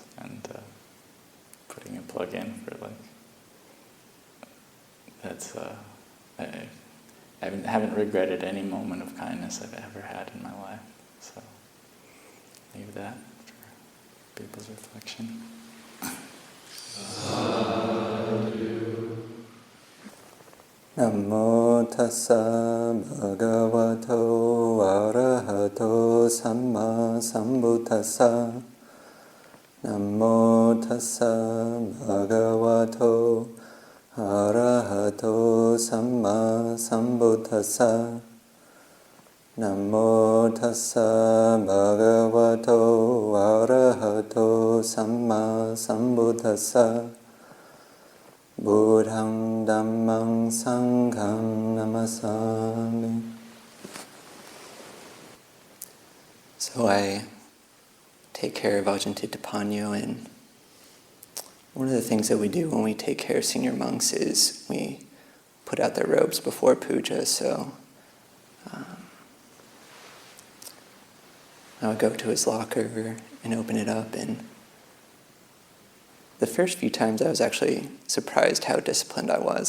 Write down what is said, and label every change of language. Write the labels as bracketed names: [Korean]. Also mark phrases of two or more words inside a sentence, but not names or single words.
[English] And putting a plug in for that's I haven't regretted any moment of kindness I've ever had in my life. So leave that for people's reflection. [Pali] Namo tassa bhagavato arahato samma sambuddhassa. Namo tassa bhagavato arahato samma sambuddhassa. Namo tassa bhagavato arahato samma sambuddhassa. Buddhaṃ Dhammam Sangham Namasami. [English] So I take care of Ajahn Cittapālo, and one of the things that we do when we take care of senior monks is we put out their robes before puja. So I would go to his locker and open it up, and the first few times I was actually surprised how disciplined I was.